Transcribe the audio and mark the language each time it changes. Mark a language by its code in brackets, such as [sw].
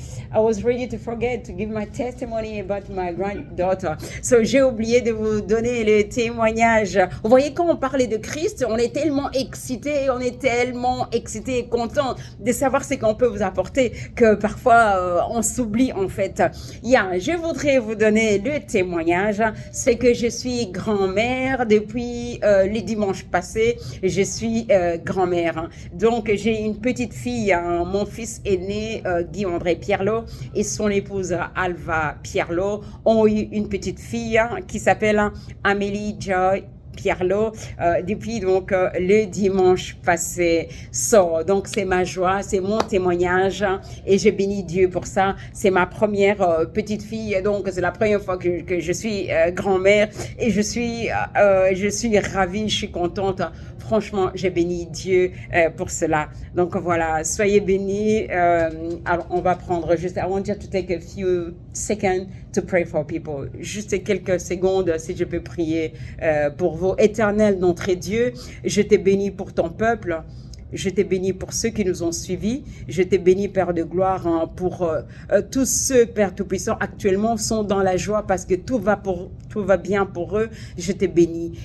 [en] I was ready to forget to give my testimony about my granddaughter. [fr] So, j'ai oublié de vous donner le témoignage. Vous voyez, quand on parlait de Christ, on est tellement excités et contents de savoir ce qu'on peut vous apporter que parfois on s'oublie en fait. Je voudrais vous donner le témoignage. C'est que je suis grand-mère depuis les dimanches passés. Je suis grand-mère. Donc, j'ai une petite fille. Mon fils aîné, Guy-André Pierlot, et son épouse Alva Pierlot ont eu une petite fille qui s'appelle Amélie Joy Pierlot depuis donc le dimanche passé. Donc c'est ma joie, c'est mon témoignage et je bénis Dieu pour ça. C'est ma première petite fille, donc c'est la première fois que je suis grand-mère et je suis ravie, je suis contente. Franchement, j'ai béni Dieu pour cela. Donc voilà, soyez bénis. Alors, on va prendre juste, [en] I want you to take a few seconds to pray for people. [fr] Juste quelques secondes, si je peux prier pour vous. Éternel, notre Dieu, je t'ai béni pour ton peuple. Je t'ai béni pour ceux qui nous ont suivis. Je t'ai béni, Père de gloire, hein, pour tous ceux, Père Tout-Puissant, actuellement sont dans la joie parce que tout va bien pour eux. Je t'ai béni.